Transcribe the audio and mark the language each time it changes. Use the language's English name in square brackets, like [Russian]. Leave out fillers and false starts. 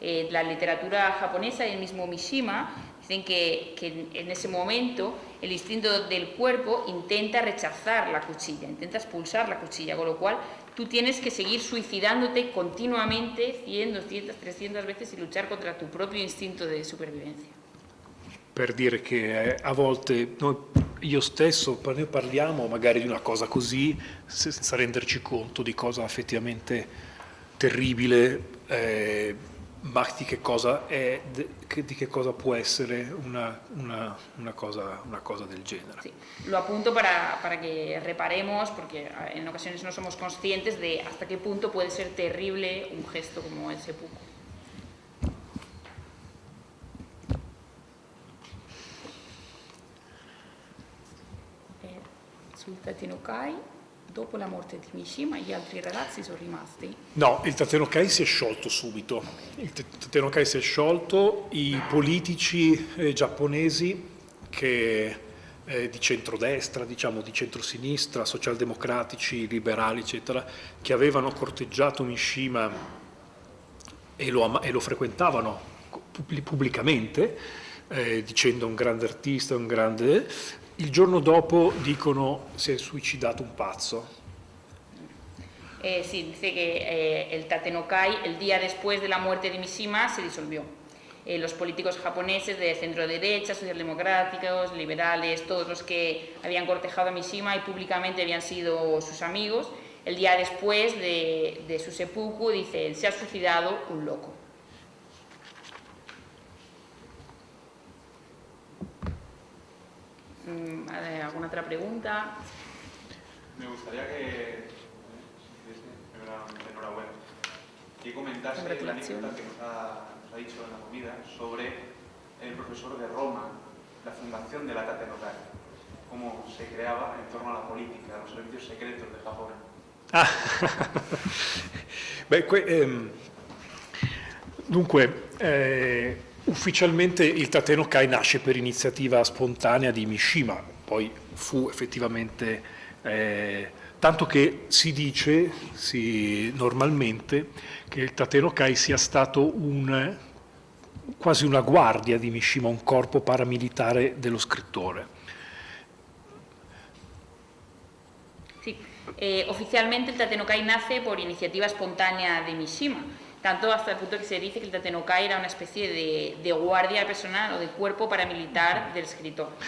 [Spanish] La literatura japonesa y el mismo Mishima dicen que en ese momento el instinto del cuerpo intenta rechazar la cuchilla, intenta expulsar la cuchilla, con lo cual tú tienes que seguir suicidándote continuamente 100, 200, 300 veces y luchar contra tu propio instinto de supervivencia. [Italian] Per dire che a volte io stesso, noi parliamo magari di una cosa così senza renderci conto di cosa effettivamente terribile, ma di che cosa può essere una cosa del genere. [Spanish] Sí. Lo apunto para que reparemos, porque en ocasiones no somos conscientes de hasta qué punto puede ser terrible un gesto como el seppuku. [Italian] Sul Tatenokai, dopo la morte di Mishima, gli altri ragazzi sono rimasti? No, il Tatenokai si è sciolto subito. Il Tatenokai si è sciolto, i politici giapponesi che di centrodestra, diciamo di centrosinistra, socialdemocratici, liberali, eccetera, che avevano corteggiato Mishima e lo frequentavano pubblicamente, dicendo un grande artista, il giorno dopo dicono si è suicidato un pazzo. [Spanish] Sí, dice que el Tatenokai, el día después de la muerte de Mishima, se disolvió. Los políticos japoneses de centro derecha, socialdemocráticos, liberales, todos los que habían cortejado a Mishima y públicamente habían sido sus amigos, el día después de su seppuku dicen se ha suicidado un loco. ¿Alguna otra pregunta? Me gustaría que, enhorabuena, que comentase la anécdota que nos ha dicho en la comida sobre el profesor de Roma, la fundación de la Tatenokai, cómo se creaba en torno a la política, a los servicios secretos de Japón. [Italian] Dunque, ufficialmente il Tatenokai nasce per iniziativa spontanea di Mishima, poi fu effettivamente, tanto che si dice normalmente che il Tatenokai sia stato quasi una guardia di Mishima, un corpo paramilitare dello scrittore. [Spanish] Sí, oficialmente el Tatenokai nace por iniciativa espontánea de Mishima. Tanto hasta el punto que se dice que el Tatenokai era una especie de guardia personal o de cuerpo paramilitar del escritor.